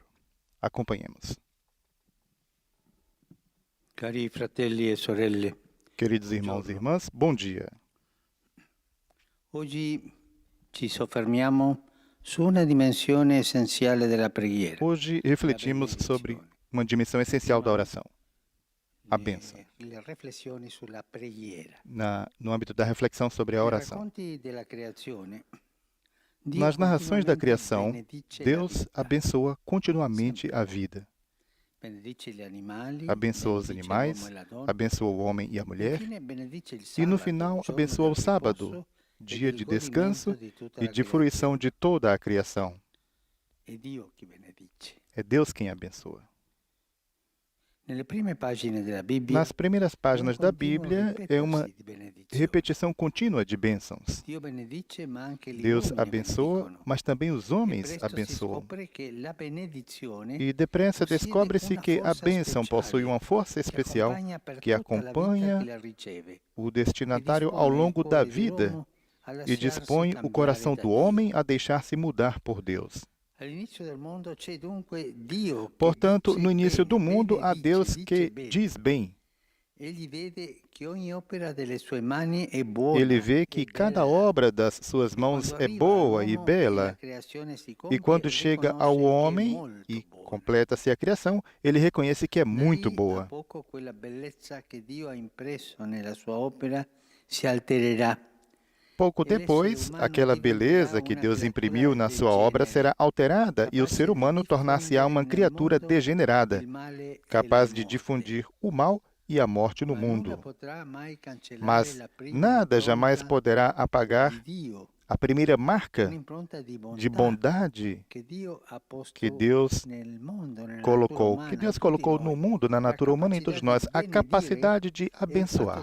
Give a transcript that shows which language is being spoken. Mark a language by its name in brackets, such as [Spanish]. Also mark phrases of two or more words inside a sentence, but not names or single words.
[Portuguese] Acompanhemos. [Italian] Cari fratelli e sorelle, [Portuguese] Queridos irmãos e irmãs, bom dia. [Italian] oggi ci soffermiamo su una dimensione essenziale della preghiera. [Portuguese] Hoje refletimos sobre uma dimensão essencial da oração, a bênção. [Italian] Le riflessioni sulla preghiera. [Portuguese] No âmbito da reflexão sobre a [Italian] Nei [Portuguese] oração. [Italian] racconti della creazione, Dio [Portuguese] Nas narrações da [Italian] continuamente [Portuguese] criação, [Italian] benedice la [Portuguese] Deus [Italian] vita, [Portuguese] abençoa continuamente a vida. [Italian] benedice gli animali, [Portuguese] Abençoa os [Italian] benedice [Portuguese] animais, [Italian] l'uomo e la donna, [Portuguese] abençoa o homem e a mulher, [Italian] infine benedice il [Portuguese] e no [Italian] sabato, [Portuguese] final [Italian] giorno [Portuguese] abençoa o [Italian] del [Portuguese] sábado, [Italian] riposo [Portuguese] dia [Italian] e [Portuguese] de [Italian] del [Portuguese] descanso [Italian] godimento di tutta [Portuguese] e [Italian] la [Portuguese] de fruição [Italian] creazione. [Portuguese] de toda a criação. [Italian] È Dio che benedice. [Portuguese] É Deus quem abençoa. [Italian] Nelle prime pagine della Bibbia, [Portuguese] Nas primeiras páginas [Italian] un [Portuguese] da [Italian] continuo [Portuguese] Bíblia é uma [Italian] ripetersi di benedizioni. [Portuguese] repetição contínua de bênçãos. [Italian] Dio benedice, ma anche gli [Portuguese] Deus [Italian] uomini [Portuguese] abençoa, [Italian] benedicono. [Portuguese] mas também os [Italian] E [Portuguese] homens [Italian] presto si [Portuguese] abençoam. [Italian] scopre che la benedizione [Portuguese] E depressa [Italian] possiede [Portuguese] descobre-se [Italian] una [Portuguese] que a [Italian] forza [Portuguese] bênção [Italian] speciale [Portuguese] possui uma força [Italian] che [Portuguese] especial [Italian] accompagna per [Portuguese] que [Italian] tutta la vita [Portuguese] acompanha [Italian] che la riceve [Portuguese] o [Italian] e [Portuguese] destinatário [Italian] dispone [Portuguese] ao [Italian] il [Portuguese] longo da [Italian] cuore [Portuguese] vida [Italian] dell'uomo a [Portuguese] e [Italian] lasciarsi [Portuguese] dispõe o [Italian] cambiare [Portuguese] coração [Italian] da [Portuguese] do [Italian] Dio. [Portuguese] homem a deixar-se mudar por Deus. [Italian] All'inizio del mondo c'è dunque Dio che [Portuguese] Portanto, [Italian] dice [Portuguese] no início do [Italian] bene, [Portuguese] mundo há [Italian] benedice, [Portuguese] Deus [Italian] dice [Portuguese] que [Italian] bene. [Portuguese] diz bem. [Italian] Egli vede che ogni opera delle sue mani è buona [Portuguese] Ele vê que [Italian] e [Portuguese] cada [Italian] bella. [Portuguese] obra das suas mãos [Italian] Quando [Portuguese] é [Italian] arriva [Portuguese] boa e [Italian] all'uomo [Portuguese] bela. [Italian] la creazione si [Portuguese] E [Italian] compie, [Portuguese] quando chega ao [Italian] riconosce che è [Portuguese] homem [Italian] molto [Portuguese] e [Italian] buona. [Portuguese] completa-se a criação, ele reconhece que é muito [Italian] Da lì a [Portuguese] boa. [Italian] poco quella bellezza che Dio ha impresso nella sua opera si altererà [Portuguese] pouco depois, aquela beleza que Deus imprimiu na sua obra será alterada e o ser humano tornar-se-á uma criatura degenerada, capaz de difundir o mal e a morte no mundo. Mas nada jamais poderá apagar a primeira marca de bondade que Deus colocou no mundo, na natureza humana, em todos nós, a capacidade de abençoar.